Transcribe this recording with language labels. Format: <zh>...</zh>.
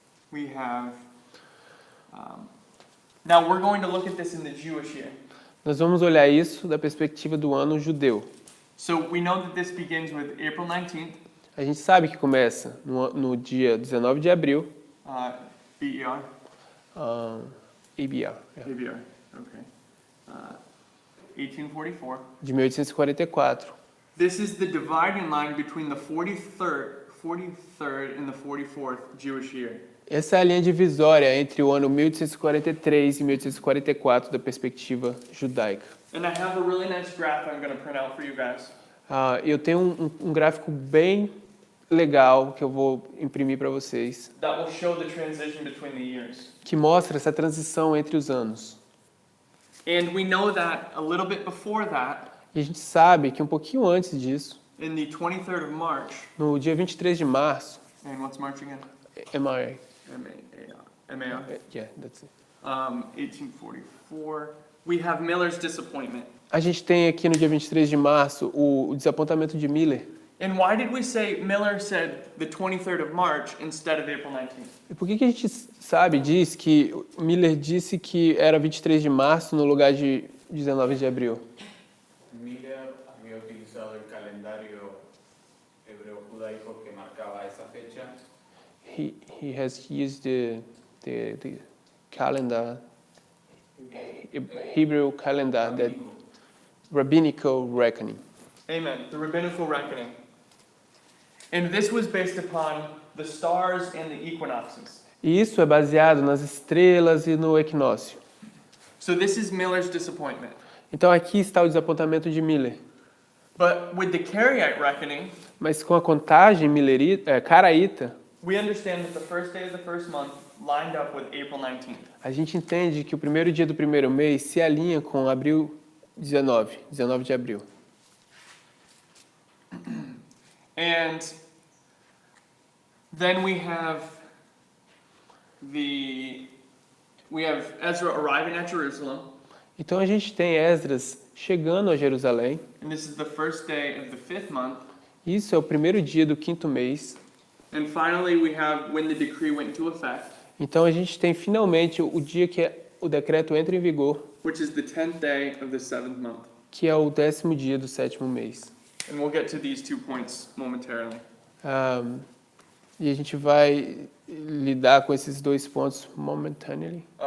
<en>We have. Now we're going to look at this in the Jewish year.</en> <pt>Nós vamos olhar isso da perspectiva do ano judeu.</pt> <en>So we know that this begins with April 19th,</en> <pt>A gente sabe que começa no dia 19 de abril, BER. ABR,</pt> <en>ABR, okay. 1844.</en> <pt>de 1844.</pt> <en>This is the dividing line between the 43rd and the 44th Jewish year.</en> <pt>Essa é a linha divisória entre o ano 1843 e 1844 da perspectiva judaica.</pt> <en>And I have a really nice graph I'm going to print out for you guys.</en> <pt>Eu tenho um gráfico bem legal que eu vou imprimir para vocês,</pt> <en>That will show the transition between the years.</en> <pt>que mostra essa transição entre os anos.</pt> <en>And we know that a little bit before that,</en> <pt>E a gente sabe que um pouquinho antes disso,</pt> <en>in the 23rd of March,</en> <pt>no dia 23 de março,</pt> <en>and what's March again? MRA, M-A-R. yeah, that's it. 1844. We have Miller's disappointment.</en> <pt>A gente tem aqui no dia 23 de março o desapontamento de Miller.</pt> <en>And why did we say Miller said the 23rd of March instead of April 19th?</en> <pt>E por que a gente diz que Miller disse que era 23 de março no lugar de 19 de abril?</pt> <es>Miller había utilizado el calendario hebreo judaico que marcaba esa fecha.</es> <en>He has used the calendar, Hebrew calendar, that rabbinical reckoning. Amen. The rabbinical reckoning. And this was based upon the stars and the equinoxes.</en> <pt>E isso é baseado nas estrelas e no equinócio.</pt> <en>So this is Miller's disappointment.</en> <pt>Então aqui está o desapontamento de Miller.</pt> <en>But with the Karaite reckoning,</en> <pt>Mas com a contagem caraíta,</pt> <en>we understand that the first day of the first month lined up with April 19th.</en> <pt>a gente entende que o primeiro dia do primeiro mês se alinha com abril 19 de abril.</pt> <en>And then we have Ezra arriving at Jerusalem,</en> <pt>Então a gente tem Esdras chegando a Jerusalém.</pt> <en>and this is the first day of the 5th month.</en> <pt>Isso é o primeiro dia do 5º mês.</pt> <en>And finally, we have when the decree went into effect,</en> <pt>Então a gente tem finalmente o dia que o decreto entra em vigor,</pt> <en>which is the 10th day of the 7th month.</en> <pt>que é o 10º dia do 7º mês.</pt> <en>And we'll get to these 2 points momentarily.</en> <pt>E a gente vai lidar com esses dois pontos</pt> <en>momentarily.</en>